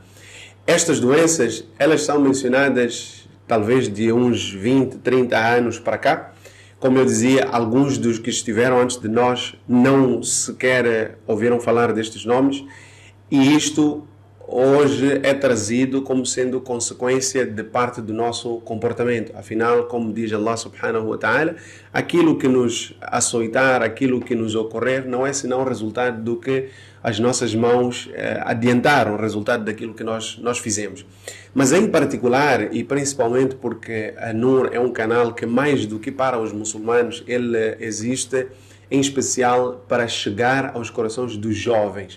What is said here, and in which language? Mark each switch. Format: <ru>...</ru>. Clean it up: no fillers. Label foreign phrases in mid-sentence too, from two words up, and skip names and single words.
<pt>Estas doenças, elas são mencionadas talvez de uns 20, 30 anos para cá. Como eu dizia, alguns dos que estiveram antes de nós não sequer ouviram falar destes nomes. E isto hoje é trazido como sendo consequência de parte do nosso comportamento. Afinal, como diz Allah</pt> <ar>سبحانه وتعالى,</ar> <pt>aquilo que nos açoitar, aquilo que nos ocorrer, não é senão o resultado do que as nossas mãos adiantaram, o resultado daquilo que nós fizemos. Mas em particular, e principalmente porque a Nur é um canal que mais do que para os muçulmanos, ele existe em especial para chegar aos corações dos jovens.</pt>